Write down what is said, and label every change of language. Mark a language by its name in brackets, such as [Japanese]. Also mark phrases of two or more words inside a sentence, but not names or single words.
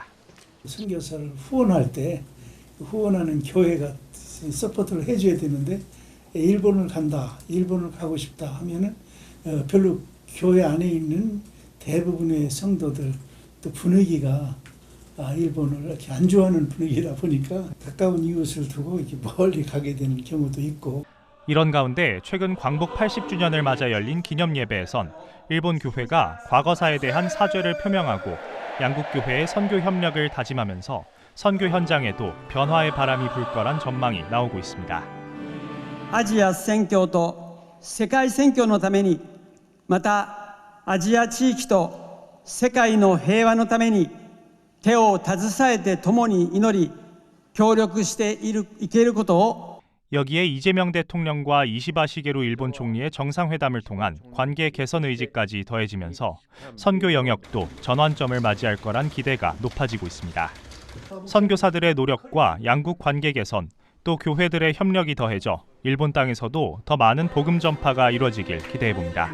[Korean] 선교사를 후원할 때 후원하는 교회가 서포트를 해줘야 되는데 일본을 간다, 일본을 가고 싶다 하면은 별로 교회 안에 있는 대부분의 성도들 또 분위기가 일본을 이렇게 안 좋아하는 분위기다 보니까 가까운 이웃을 두고 이렇게 멀리 가게 되는 경우도 있고. 이런 가운데 최근 광복 80주년을 맞아 열린 기념 예배에선 일본 교회가 과거사에 대한 사죄를 표명하고 양국 교회의 선교 협력을 다짐하면서 선교 현장에도 변화의 바람이 불 거란 전망이 나오고 있습니다. [Japanese] アジア宣教と世界宣教のためにまたアジア地域と世界の平和のために手を携えて共に祈り協力していけることを [Korean] 여기에 이재명 대통령과 이시바 시게루 일본 총리의 정상회담을 통한 관계 개선 의지까지 더해지면서 선교 영역도 전환점을 맞이할 거란 기대가 높아지고 있습니다. 선교사들의 노력과 양국 관계 개선, 또 교회들의 협력이 더해져 일본 땅에서도 더 많은 복음 전파가 이루어지길 기대해봅니다.